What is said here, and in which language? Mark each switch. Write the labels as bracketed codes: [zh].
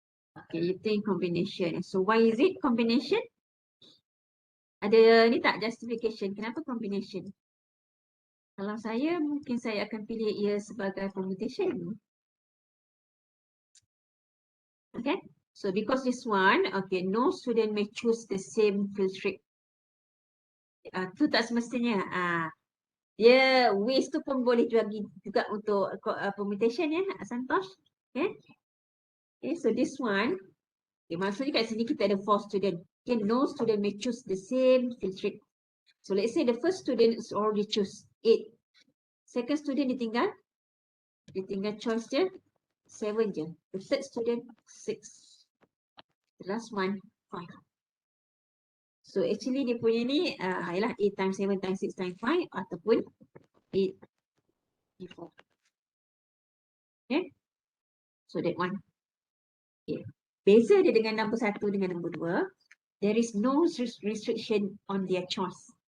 [en] Okay, you think combination. So why is it combination? [ms] Ada ni tak [en] justification? [ms] Kenapa [en] combination? [ms] Kalau saya, mungkin saya akan pilih ia sebagai permutation. [en] Okay, so because this one, okay, no student may choose the same field trip. [ms] Tu tak semestinya. Dia ways tu pun boleh juga untuk permutation ya, Santosh. [en] Okay, okay, so this one, okay, [ms] maksudnya kat sini kita ada 4 student. [en] Okay, no student may choose the same field trip. So let's say the first student is already choose 8. [ms] Second student ditinggal choice dia 7 je. [en] The third student 6. The last one 5. So actually [ms] dia punya ni ialah [en] 8 times 7 times 6 times 5 ataupun 8 before. Okay. So that one. Okay. [ms] Beza dia dengan nombor 1 dengan nombor 2. [en] There is no restriction on their choice.